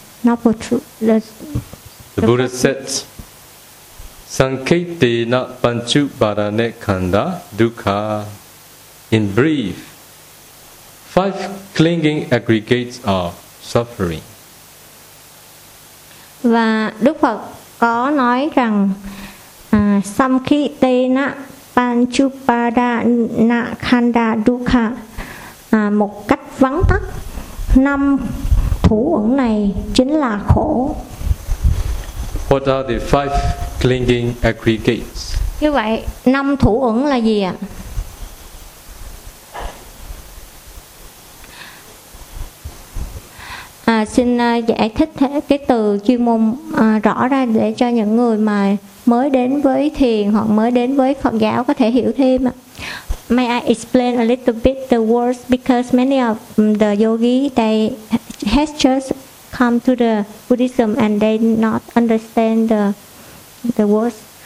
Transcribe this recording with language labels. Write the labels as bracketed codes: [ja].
[en] The Buddha said, [pi] Sankhiti na panchu barane kanda dukkha. [en] In brief, five clinging aggregates are suffering. [vi] Và Đức Phật có nói rằng [pi] Sankhiti na panchu barane kanda dukkha, [vi] một cách vắn tắt, năm thủ uẩn này chính là khổ. [en] What are the five clinging aggregates? [vi] Như vậy, năm thủ uẩn là gì ạ? Xin giải thích cái từ chuyên môn rõ ra để cho những người mà mới đến với thiền hoặc mới đến với Phật giáo có thể hiểu thêm ạ. [en] May I explain a little bit the words because many of the yogi they has just come to the Buddhism and they not understand the words.